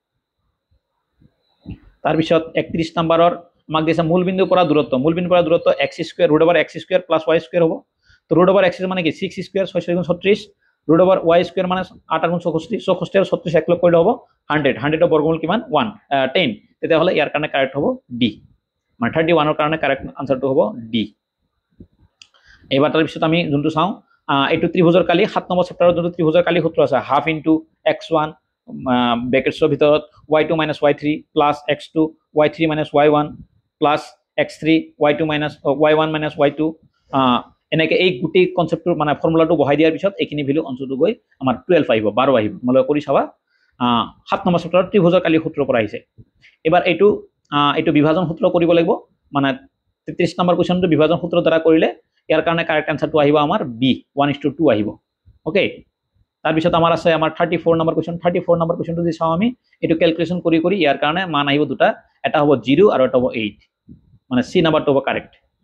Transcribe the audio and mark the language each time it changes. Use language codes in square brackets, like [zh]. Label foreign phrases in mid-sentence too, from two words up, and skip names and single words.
[as] তাৰ পিছত 31 নাম্বাৰৰ আমাক দিছে মূল বিন্দুৰ পৰা দূৰত্ব x² √x² + y² হ'ব তো √x মানে কি 6² 6 * 36 √y² মানে 8 * 64 64 আর 36 এক লগ কৰিলে হ'ব 100 100 ৰ বৰ্গমূল কিমান 1 10 তেতিয়া হলে ইয়াৰ কাৰণে কাৰেক্ট হ'ব ডি মানে 31 ৰ কাৰণে [en] correct answer [as] হ'ব ডি এবাৰ তাৰ পিছত আমি যোনটো চাওঁ এইটো ত্ৰিভুজৰ কালি 7 নম্বৰ চেপ্টাৰৰ যোনটো ত্ৰিভুজৰ কালি সূত্ৰ আছে [en] half into [as] x1 ব্ৰেকেটছৰ ভিতৰত y2 - y3 + x2 y3 - y1 + x3 y2 - y1 - y2 এনেকে এই গুটি কনসেপ্টৰ মানে ফৰ্মুলাটো বহাই দিয়াৰ পিছত এইখিনি ভ্যালু অঞ্চলটো গৈ আমাৰ 12 আহিব 12 আহিব মানে কৰি চাবা 7 নম্বৰ চেপ্টাৰৰ ত্ৰিভুজৰ কালি সূত্ৰৰ পৰা আহিছে এবাৰ এইটো বিভাজন সূত্ৰ কৰিব লাগিব মানে 33 নম্বৰ কোৱেশ্চনটো বিভাজন সূত্ৰৰ দ্বাৰা কৰিলে ইয়াৰ কাৰণে [en] correct answer [as] আহিব আমাৰ বি 1:2 আহিব ওকে তাৰ পিছত আমাৰ আছে আমাৰ 34 নম্বৰ কোৱেশ্চন 34 নম্বৰ কোৱেশ্চনটো দি চাওঁ আমি এটো ক্যালকুলেশন কৰি ইয়াৰ কাৰণে মান আহিব দুটা এটা হ'ব 0 আৰু এটা হ'ব 8 মানে সি নাম্বাৰটো হ'ব কাৰেক্ট